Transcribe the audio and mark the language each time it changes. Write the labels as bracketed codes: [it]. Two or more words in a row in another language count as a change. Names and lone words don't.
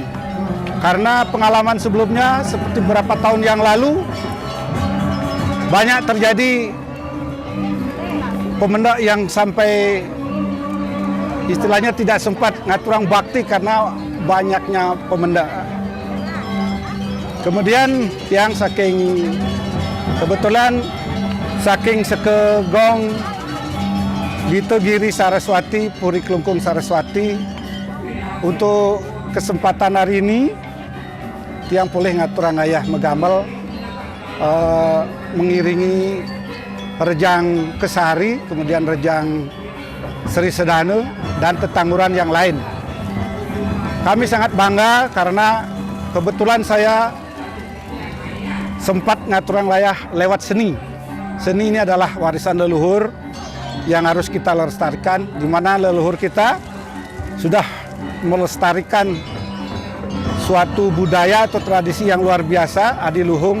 [id] Karena pengalaman sebelumnya seperti beberapa tahun yang lalu banyak terjadi pemenda yang sampai istilahnya tidak sempat ngaturang bakti karena banyaknya pemenda. Kemudian yang kebetulan saking sekegong Bito Giri Saraswati, Puri Klungkung Saraswati, untuk kesempatan hari ini tiang boleh [ban] ngaturang ayah megamel [id] mengiringi rejang Kesari, kemudian rejang Sri Sedana dan tetangguran yang lain. Kami sangat bangga karena kebetulan saya sempat ngaturang layah lewat seni. Seni ini adalah warisan leluhur yang harus kita lestarikan, di mana leluhur kita sudah melestarikan suatu budaya atau tradisi yang luar biasa, adiluhung.